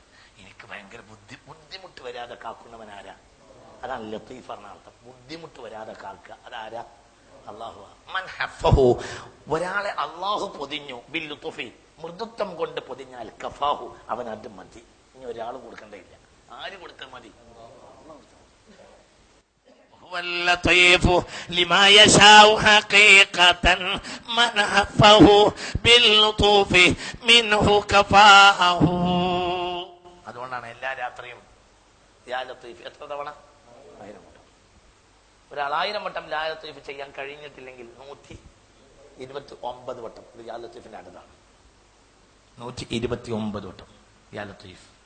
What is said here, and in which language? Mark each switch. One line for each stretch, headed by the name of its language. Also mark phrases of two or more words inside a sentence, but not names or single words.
Malayalam: എനിക്ക് ഭയങ്കര ബുദ്ധിമുട്ട് വരാതെ കാക്കുന്നവൻ ആരാ? അതാണ് ലത്തീഫ് പറഞ്ഞ അർത്ഥം. ബുദ്ധിമുട്ട് വരാതെ കാക്കുക അതാരാ? അല്ലാഹു.
Arabic: من حفه
Malayalam: ഒരാളെ അല്ലാഹു പൊതിഞ്ഞു ബില്ലുത്ഫി മൃദുത്വം കൊണ്ട് പൊതിഞ്ഞാൽ കഫാഹു അവൻ അത് മതി. ഇനി ഒരാൾ കൊടുക്കേണ്ടയില്ല. ആര് കൊടുത്താൽ മതി?
Arabic: واللطيف لما يشاء حقيقة من حفه باللطف منه كفاه.
Malayalam: അതുകൊണ്ടാണ് എല്ലാ രാത്രിയും
Arabic: يا لطيف
Malayalam: എത്ര തവണ? 1000 വട്ടം. ഒരാൾ 1000 വട്ടം
Arabic: يا لطيف
Malayalam: ചെയ്യാൻ കഴിഞ്ഞിട്ടില്ലെങ്കിൽ 129 വട്ടം. ഇത് യാ ലത്തീഫിന്റെ അടുത്താണ്. 129 വട്ടം
Arabic: يا لطيف.